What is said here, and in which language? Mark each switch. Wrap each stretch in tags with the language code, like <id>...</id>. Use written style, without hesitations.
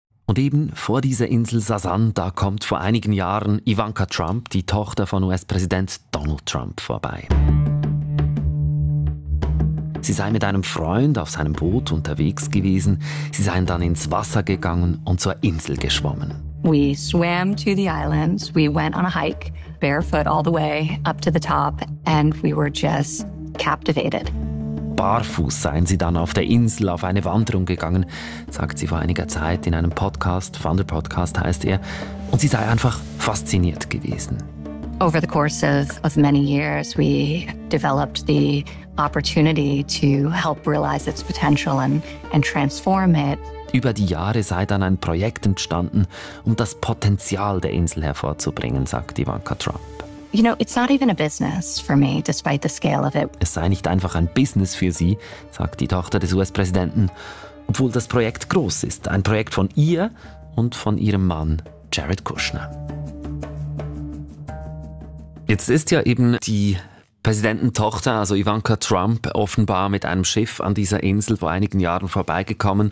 <de>Und eben vor dieser Insel Sazan, da kommt vor einigen Jahren Ivanka Trump, die Tochter von US-Präsident Donald Trump, vorbei. Sie sei mit einem Freund auf seinem Boot unterwegs gewesen. Sie seien dann ins Wasser gegangen und zur Insel geschwommen.</de> <en>We swam to the islands. We went on a hike, barefoot all the way up to the top, and we were just captivated.</en> <de>Barfuß seien sie dann auf der Insel auf eine Wanderung gegangen, sagt sie vor einiger Zeit in einem Podcast, Wander Podcast heißt er, und sie sei einfach fasziniert gewesen.</de> <en>Over the course of many years, we developed the opportunity to help realize its potential and transform it.</en> <de>Über die Jahre sei dann ein Projekt entstanden, um das Potenzial der Insel hervorzubringen, sagt Ivanka Trump.</de> <en>You know, it's not even a business for me, despite the scale of it.</en> <de>Es sei nicht einfach ein Business für sie, sagt die Tochter des US-Präsidenten, obwohl das Projekt groß ist. Ein Projekt von ihr und von ihrem Mann Jared Kushner. Jetzt ist ja eben die Präsidententochter, also Ivanka Trump, offenbar mit einem Schiff an dieser Insel vor einigen Jahren vorbeigekommen.</de>